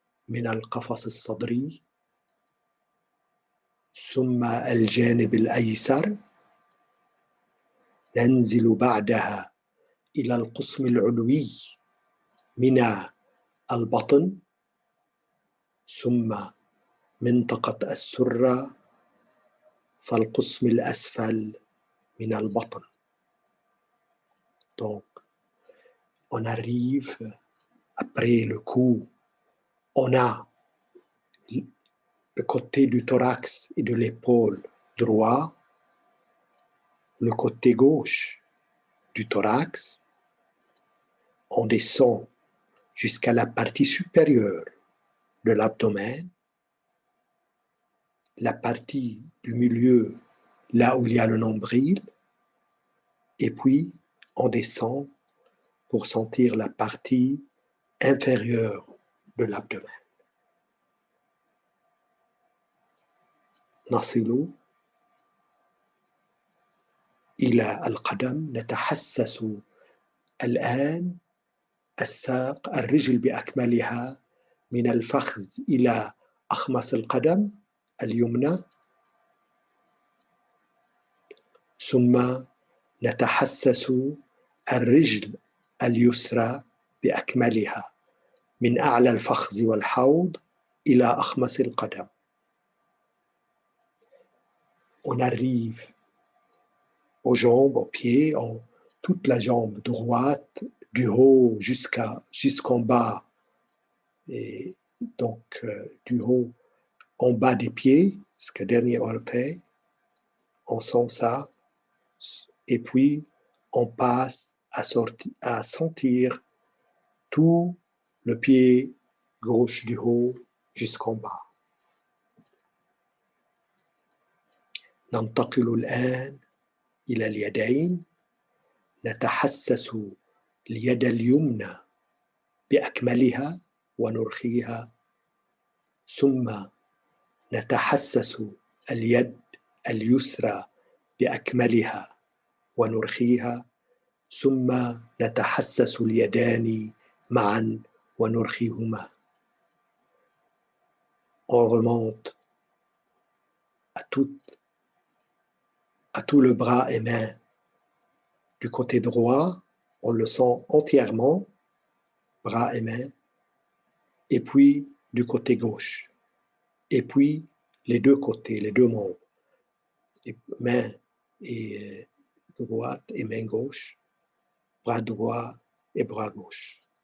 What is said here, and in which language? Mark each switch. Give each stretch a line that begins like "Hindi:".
Arabic: من القفص الصدري، ثم الجانب الأيسر، ننزل بعدها إلى القسم العلوي من البطن، ثم منطقة السرة، فالقسم الأسفل من البطن.
French: Donc, on arrive après le cou, on a le côté du thorax et de l'épaule droit, le côté gauche du thorax, on descend jusqu'à la partie supérieure de l'abdomen, la partie du milieu, là où il y a le nombril, et puis on descend pour sentir la partie inférieure de l'abdomen.
Arabic: نصل إلى القدم، نتحسس الآن الساق، الرجل بأكملها من الفخذ إلى أخمص القدم اليمنى، ثم نتحسس الرجل اليسرى بأكملها من أعلى الفخذ والحوض إلى أخمص القدم.
French: On arrive aux jambes, aux pieds, toute la jambe droite, du haut jusqu'en bas, et donc du haut en bas des pieds, jusqu'au dernier orteil, on sent ça, et puis on passe à sentir tout le pied gauche du haut jusqu'en bas.
Arabic: ننتقل الآن إلى اليدين، نتحسس اليد اليمنى بأكملها ونرخيها، ثم نتحسس اليد اليسرى بأكملها ونرخيها، ثم نتحسس اليدان معا ونرخيهما.
French: On remonte à tout le bras et main du côté droit, on le sent entièrement, bras et mains, et puis du côté gauche, et puis les deux côtés, les deux membres, main et droite et main gauche, bras droit et bras gauche.